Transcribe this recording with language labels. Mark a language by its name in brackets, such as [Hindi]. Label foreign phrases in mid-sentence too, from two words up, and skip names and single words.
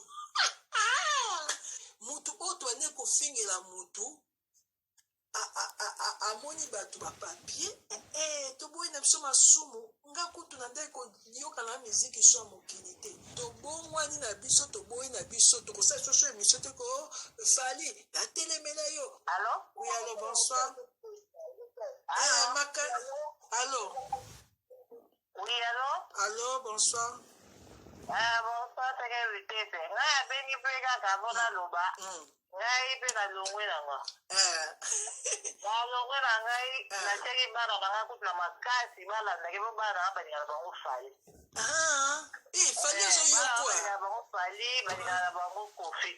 [Lingala] Mutu oyo twane kofingela mutu. A, a, a, a, amoni bato ba papier. Eh, eh, toboyi na biso masumu. Nga kutu na ndeko yoka na miziki so ya mokili te. Tobongwani na biso, toboyi na biso. Tokosala so so émission te ko Fally, natelemela yo. [French] Allô? Oui, allô, bonsoir. Allô? Eh, Maka-, allô? Oui, allô? Allô, bonsoir. Ah, bonsoir, c'est que vous êtes. [Lingala] Nga ya bengi pe kaka mpona Mm. loba. Mm. Ngai pe na longwe na nga. Eh. Na longwe na ngai, Eh. natiaki bana na nga kutu na makasi, balandaki po bana na nga balingaka bango Fally. Ah, eh, Fally Eh, azoyokwa. bana balingaka bango Fally, balingaka na bango Kofi.